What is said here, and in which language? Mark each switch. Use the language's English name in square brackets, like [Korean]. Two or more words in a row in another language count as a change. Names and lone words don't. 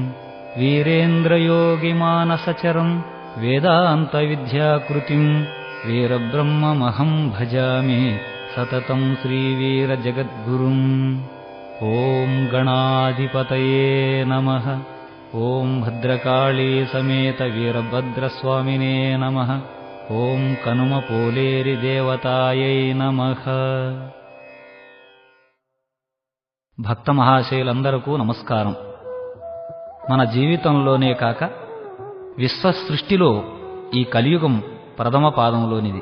[Sanskrit] वीरेन्द्रयोगिमानसचरं वेदान्तविद्याकृतिं वीरब्रह्ममहं भजामि सततं श्रीवीरजगद्गुरुम्। ॐ गणाधिपतये नमः। ॐ भद्रकाली समेत वीरभद्रस्वामिने नमः। ఓం కనుమ పోలేరి దేవతాయై నమః. [Telugu] భక్త మహాశయులందరకు నమస్కారం. మన జీవితంలోనే కాక విశ్వసృష్టిలో ఈ కలియుగం ప్రథమ పాదంలోనిది.